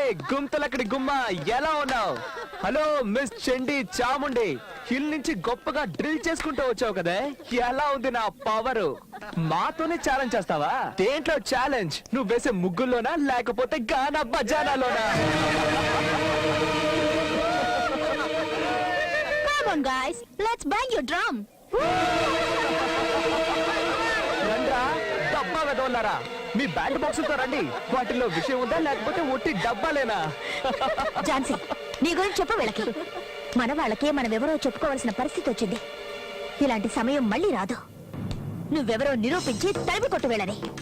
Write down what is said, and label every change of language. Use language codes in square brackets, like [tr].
[te] గుంతలక్కడి గుమ్మ, ఎలా ఉన్నావు? హలో మిస్ చండి చాముండి, హిల్ నుంచి గొప్పగా డ్రిల్ చేసుకుంటూ వచ్చావు కదే, ఎలా ఉంది నా పవరు? మాతోనే ఛాలెంజ్ చేస్తావా? దేంట్లో ఛాలెంజ్? నువ్వు వేసే ముగ్గుల్లోనా లేకపోతే గానా బజానాలోనా? [en] Come on guys, let's bang your drum. [te] రండ్రా డబ్బా వెదవల్లారా, మీ బ్యాండ్ బాక్సులతో రండి. వాటిలో విషయం ఉందా లేకపోతే ఒట్టి డబ్బాలేనా? ఝాన్సీ, నీ గురించి చెప్పు వీళ్ళకి. మన వాళ్ళకే మనమెవరో చెప్పుకోవాల్సిన పరిస్థితి వచ్చింది. ఇలాంటి సమయం మళ్ళీ రాదు. నువ్వెవరో నిరూపించి తరిమి కొట్టు వెళ్ళని.